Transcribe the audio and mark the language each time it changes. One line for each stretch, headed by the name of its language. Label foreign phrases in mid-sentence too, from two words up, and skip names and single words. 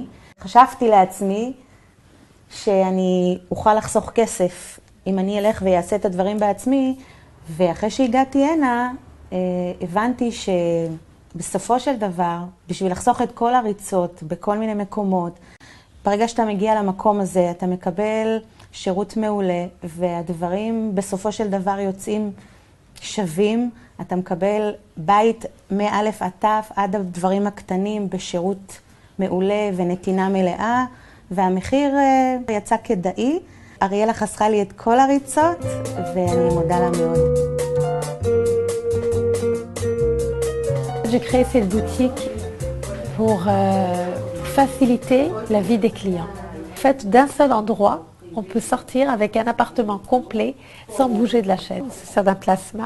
Hebrew: חשבתי לעצמי שאני אוכל לחסוך כסף אם אני אלך ויעשה את הדברים בעצמי, ואחרי שהגעתי הנה הבנתי שבסופו של דבר, בשביל לחסוך את כל הריצות בכל מיני מקומות, ברגע שאתה מגיע למקום הזה, אתה מקבל שירות מעולה, והדברים בסופו של דבר יוצאים שווים. אתה מקבל בית מאלף עד תף עד הדברים הקטנים בשירות מעולה ונתינה מלאה, והמחיר יצא כדאי. אריאלה חסכה לי את כל הריצות, ואני מודה לה מאוד.
French: J'ai créé cette boutique pour faciliter la vie des clients. En fait, d'un seul endroit, on peut sortir avec un appartement complet sans bouger de la chaise. C'est d'un plasma.